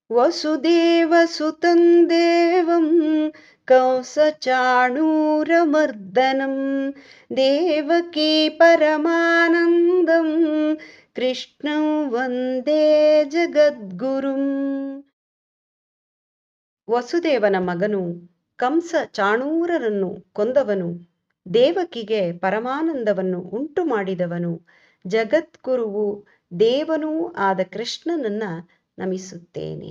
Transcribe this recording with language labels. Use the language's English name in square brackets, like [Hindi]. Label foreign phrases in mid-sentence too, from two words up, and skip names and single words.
[Sanskrit] ವಸುದೇವಸುತಂ ದೇವಂ ಕಂಸಚಾಣೂರಮರ್ದನಂ ದೇವಕೀ ಪರಮಾನಂದಂ ಕೃಷ್ಣಂ ವಂದೇ ಜಗದ್ಗುರುಂ. [Kannada] ವಸುದೇವನ ಮಗನು ಕಂಸ ಚಾಣೂರರನ್ನು ಕೊಂದವನು, ದೇವಕಿಗೆ ಪರಮಾನಂದವನ್ನು ಉಂಟು ಮಾಡಿದವನು, ಜಗದ್ಗುರುವು ದೇವನೂ ಆದ ಕೃಷ್ಣನನ್ನ ನಮಿಸುತ್ತೇನೆ.